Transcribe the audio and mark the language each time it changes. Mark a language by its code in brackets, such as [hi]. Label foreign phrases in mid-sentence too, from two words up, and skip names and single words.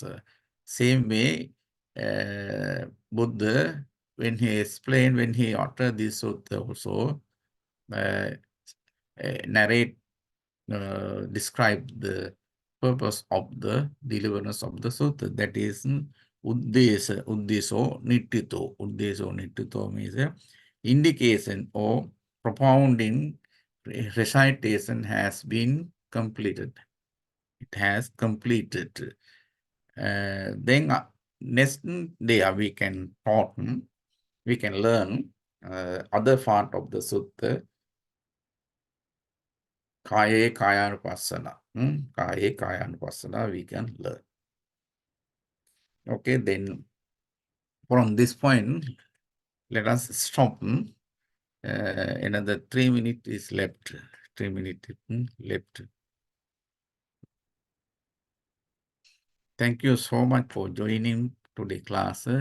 [en] Same way, Buddha, when he uttered this sutta also, describe the purpose of the deliverance of the sutta. That is [pi] uddeso nittito. Uddeso nittito [en] means indication or propounding recitation has been completed. It has completed. Then next day we can talk, we can learn other part of the sutta. [pi] Kaya Kayanupassana. Kaya Kayanupassana [en] we can learn. Okay, then from this point, let us stop. Another 3 minutes is left. 3 minutes left. Thank you so much for joining today's class.